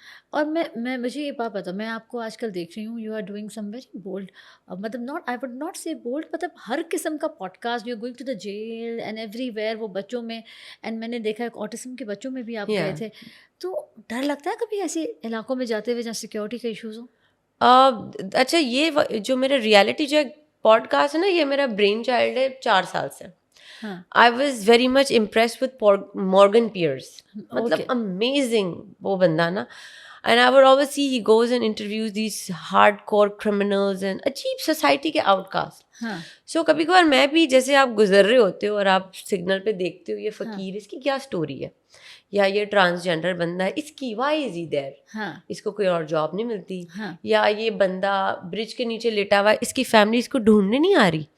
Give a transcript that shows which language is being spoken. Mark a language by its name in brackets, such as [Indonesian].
[Urdu] اور میں مجھے یہ بات بتاؤ, میں آپ کو آج کل دیکھ رہی ہوں, [English] you are doing some very bold, [Urdu] مطلب [English] not I would not say bold, [Urdu] مطلب ہر قسم کا pod cost, [English] you going to the jail and everywhere, [Urdu] وہ بچوں میں, اینڈ میں نے دیکھا آٹزم کے بچوں میں بھی آپ گئے تھے, تو ڈر لگتا ہے کبھی ایسے علاقوں میں جاتے ہوئے جہاں سیکورٹی کے ایشوز ہوں؟ اچھا, یہ جو میرا ریالٹی جو پوڈ کاسٹ ہے نا, یہ میرا برین چائلڈ ہے 4 سال سے. [English] I was very much impressed with Morgan Pierce. [Urdu] مطلب amazing وہ بندہ نا. [English] And I would always see he goes and interviews these hardcore criminals and [Urdu] عجیب سوسائٹی کے [English] outcasts. [Urdu] So کبھی کبھار میں بھی, جیسے آپ گزر رہے ہوتے ہو اور آپ سگنل پہ دیکھتے ہو یہ فقیر, اس کی کیا سٹوری ہے, یا یہ ٹرانسجینڈر بندہ ہے, اس کی [English] why is he there, [Urdu] اس کو کوئی اور جاب نہیں ملتی, یا یہ بندہ برج کے نیچے لیٹا ہوا ہے, اس کی فیملی اس کو ڈھونڈنے نہیں آ رہی.